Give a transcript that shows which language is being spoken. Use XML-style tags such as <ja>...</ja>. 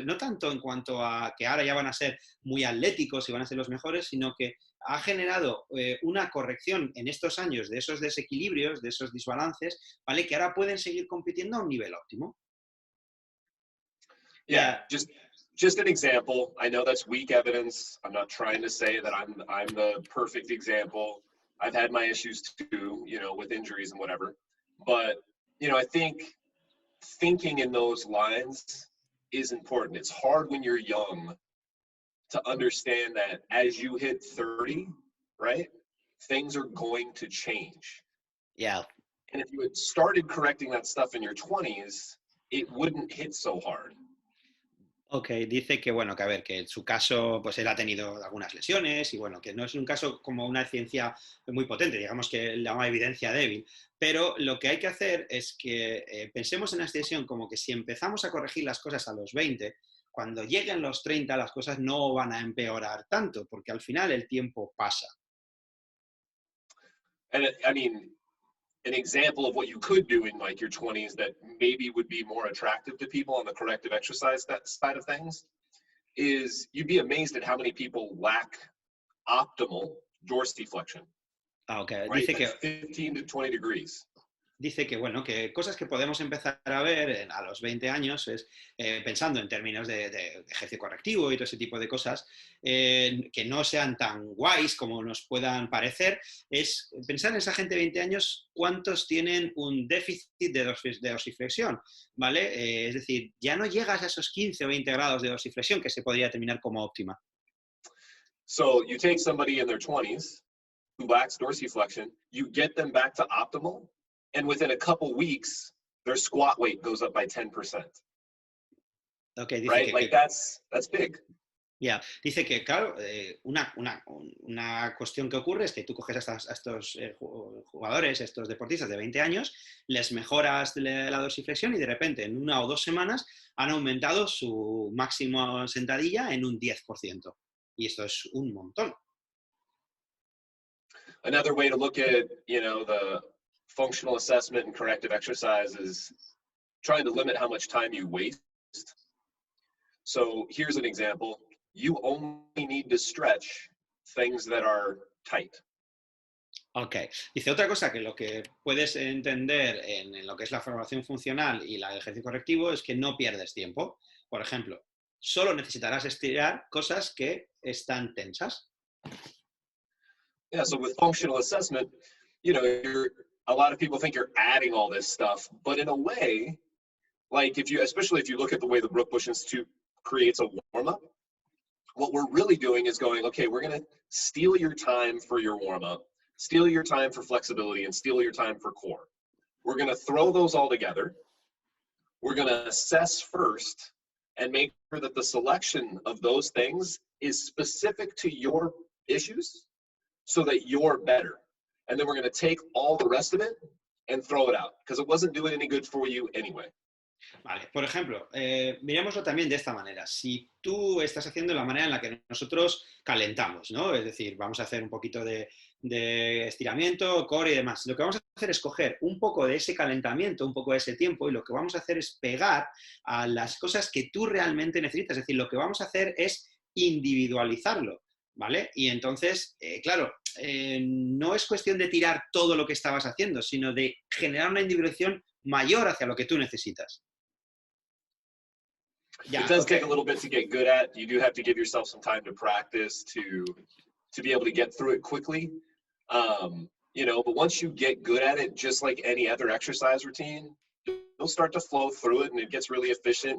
<es>No tanto en cuanto a que ahora ya van a ser muy atléticos y van a ser los mejores, sino que ha generado una corrección en estos años de esos desequilibrios, de esos desbalances, ¿vale? Que ahora pueden seguir compitiendo a un nivel óptimo.</es> <en>Yeah, just an example. I know that's weak evidence. I'm not trying to say that I'm the perfect example. I've had my issues too, you know, with injuries and whatever. But, you know, I think thinking in those lines is important. It's hard when you're young to understand that as you hit 30, right, things are going to change. Yeah. And if you had started correcting that stuff in your 20s, it wouldn't hit so hard.</en> <es>Ok, dice que, bueno, que a ver, que en su caso, pues él ha tenido algunas lesiones y, bueno, que no es un caso como una ciencia muy potente, digamos que le llama evidencia débil, pero lo que hay que hacer es que pensemos en la extensión como que si empezamos a corregir las cosas a los 20, cuando lleguen los 30 las cosas no van a empeorar tanto, porque al final el tiempo pasa.</es> <en>And I mean, an example of what you could do in like your 20s that maybe would be more attractive to people on the corrective exercise side of things is you'd be amazed at how many people lack optimal dorsiflexion. Okay. Right?</en> <es>Dice que</es> <en>15 to 20 degrees.</en> <es>Dice que, bueno, que cosas que podemos empezar a ver a los 20 años es, pensando en términos de ejercicio correctivo y todo ese tipo de cosas, que no sean tan guays como nos puedan parecer, es pensar en esa gente de 20 años, cuántos tienen un déficit de dorsiflexión, ¿vale? Es decir, ya no llegas a esos 15 o 20 grados de dorsiflexión que se podría determinar como óptima.</es> <en>So you take somebody in their 20s who lacks dorsiflexion, you get them back to optimal, and within a couple weeks, their squat weight goes up by 10%.</en> <es>Okay, dice</es> <en>right? Like that's big.</en> <es>Ya, dice que, claro, una cuestión que ocurre es que tú coges a estos jugadores, estos deportistas de 20 años, les mejoras la dorsiflexión y de repente en 1 o 2 semanas han aumentado su máximo sentadilla en un 10%. Y esto es un montón.</es> <en>Another way to look at, you know, the functional assessment and corrective exercise is trying to limit how much time you waste. So here's an example. You only need to stretch things that are tight. Ok.</en> <es>Dice otra cosa que lo que puedes entender en lo que es la formación funcional y el ejercicio correctivo es que no pierdes tiempo. Por ejemplo, solo necesitarás estirar cosas que están tensas.</es> <en>Yeah, so with functional assessment, you know, a lot of people think you're adding all this stuff, but in a way, like especially if you look at the way the Brookbush Institute creates a warm-up, what we're really doing is going, okay, we're going to steal your time for your warm-up, steal your time for flexibility, and steal your time for core. We're going to throw those all together. We're going to assess first and make sure that the selection of those things is specific to your issues so that you're better. And then we're going to take all the rest of it and throw it out because it wasn't doing any good for you anyway.</en> <es>Vale, por ejemplo, mirémoslo también de esta manera. Si tú estás haciendo la manera en la que nosotros calentamos, ¿no? Es decir, vamos a hacer un poquito de estiramiento, core y demás. Lo que vamos a hacer es coger un poco de ese calentamiento, un poco de ese tiempo, y lo que vamos a hacer es pegar a las cosas que tú realmente necesitas. Es decir, lo que vamos a hacer es individualizarlo, ¿vale? Y entonces, claro, no es cuestión de tirar todo lo que estabas haciendo, sino de generar una individuación mayor hacia lo que tú necesitas.</es> <en>Yeah, it does take a little bit to get good at. You do have to give yourself some time to practice to be able to get through it quickly. You know, but once you get good at it, just like any other exercise routine, you'll start to flow through it and it gets really efficient.</en>